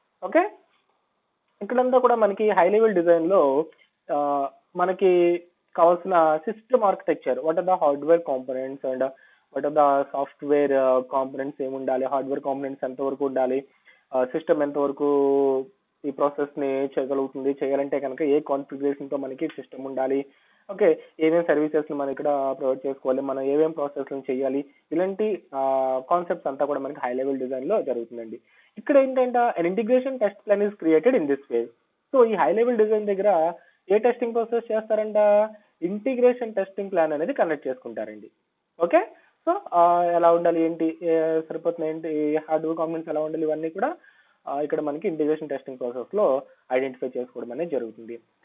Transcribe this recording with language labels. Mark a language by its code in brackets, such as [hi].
[te] Okay, ఇక్కడంతా కూడా మనకి హై లెవెల్ డిజైన్ లో మనకి కావాల్సిన system architecture, [en] what are the hardware components and what are the software components [te] ఏమి ఉండాలి, హార్డ్వేర్ కాంపోనెంట్స్ ఎంతవరకు ఉండాలి, సిస్టమ్ ఎంతవరకు ఈ ప్రాసెస్ ని చేయగలుగుతుంది, చేయాలంటే కనుక ఏ కాన్ఫిగరేషన్ తో మనకి సిస్టమ్ ఉండాలి, ఓకే, ఏమేమి సర్వీసెస్ మనం ఇక్కడ ప్రొవైడ్ చేసుకోవాలి, మనం ఏమేమి ప్రాసెస్ చేయాలి, ఇలాంటి కాన్సెప్ట్స్ అంతా కూడా మనకి హై లెవెల్ డిజైన్ లో జరుగుతుందండి. ఇక్కడ ఏంటంటే [en] an integration test plan is created in this phase. [te] So ఈ హై లెవెల్ డిజైన్ దగ్గర ఏ టెస్టింగ్ ప్రాసెస్ చేస్తారంట, ఇంటిగ్రేషన్ టెస్టింగ్ ప్లాన్ అనేది కండక్ట్ చేసుకుంటారండి. ఓకే, సో ఎలా ఉండాలి ఏంటి, సరిపోతుంది ఏంటి, హార్డ్వేర్ కాంపోనెంట్స్ ఎలా ఉండాలి, ఇవన్నీ కూడా ఇక్కడ మనకి ఇంటిగ్రేషన్ టెస్టింగ్ ప్రాసెస్ లో ఐడెంటిఫై చేసుకోవడం అనేది జరుగుతుంది.